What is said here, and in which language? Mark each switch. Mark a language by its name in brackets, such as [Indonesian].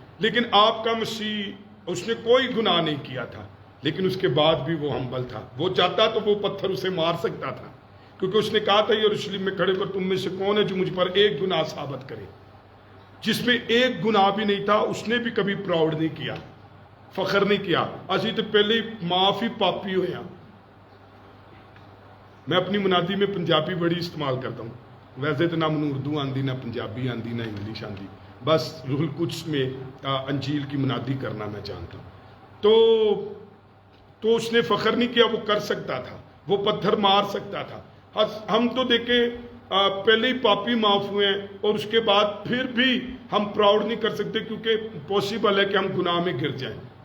[Urdu] لیکن آپ کا مسیح, اس نے کوئی گناہ نہیں کیا تھا, لیکن اس کے بعد بھی وہ ہمبل تھا. وہ چاہتا تو وہ پتھر اسے مار سکتا تھا, کیونکہ اس نے کہا تھا یروشلم میں کھڑے کر تم میں سے کون ہے جو مجھ پر ایک گناہ ثابت کرے. جس میں ایک گناہ بھی نہیں تھا اس نے بھی کبھی پراؤڈ نہیں کیا, فخر نہیں کیا. [Punjabi] اسی تو پہلے معافی پاپی ہویا. [Urdu] میں اپنی منادی میں پنجابی بڑی استعمال کرتا ہوں. [Punjabi] ویسے تو نہ من اردو آندی, نہ پنجابی آندی, نہ انگلش آندی. [Urdu] بس روح القدس میں انجیل کی منادی کرنا میں جانتا ہوں. تو اس نے فخر نہیں کیا, وہ کر سکتا تھا, وہ پتھر مار سکتا تھا. ہم تو دیکھیں پہلے ہی پاپی معاف ہوئے ہیں اور اس کے بعد پھر بھی ہم پراؤڈ نہیں کر سکتے کیونکہ پاسبل ہے کہ ہم گناہ میں گر جائیں.